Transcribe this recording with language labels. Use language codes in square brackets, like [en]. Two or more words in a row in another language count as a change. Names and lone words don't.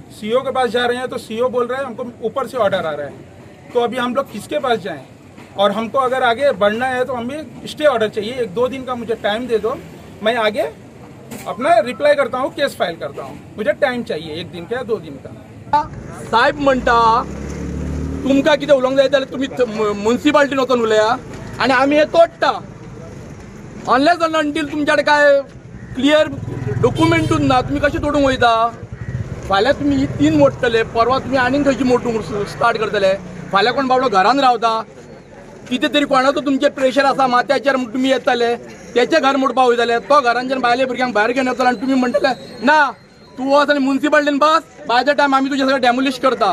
[hi] CO के पास जा रहे हैं तो CO बोल रहा है हमको ऊपर से ऑर्डर आ रहा है। तो अभी हम लोग किसके पास जाएं? और हमको अगर आगे बढ़ना है तो हमें [en] stay order [hi] चाहिए। 1-2 दिन का मुझे टाइम दे दो, मैं आगे अपना रिप्लाई करता हूँ, [en] case file [hi] करता हूँ। मुझे टाइम चाहिए 1 दिन का या 2 दिन का। [kok] साहेब म्हणटा तुमकां कितें उलोवंक जाय जाल्यार तुमी म्युन्सिपाल्टीन वचून उलया, आनी आमी हे तोडटा। [en] unless and until [kok] तुमच्या कडेन काय [en] clear document [kok] ना, तुमी कशें तोडूंक वयता? फाल्यां तुमी ही 3 मोडटले, परवा तुमी आनीक खंयची मोडूंक स्टार्ट करतले, फाल्यां कोण बाबडो घरान रावता, कितें तरी कोणाचो तुमचेर प्रेशर आसा माथ्याचेर, तुमी येतले तेचें घर मोडपाक वयतले, तो घरांच्यान भायले भुरग्यांक भायर घेवन येतलो, आनी तुमी म्हणटले ना तूं वच आनी म्युन्सिपाल्टीन बस, [en] by the time [kok] आमी तुजें सगळें डॅमोलिश करता।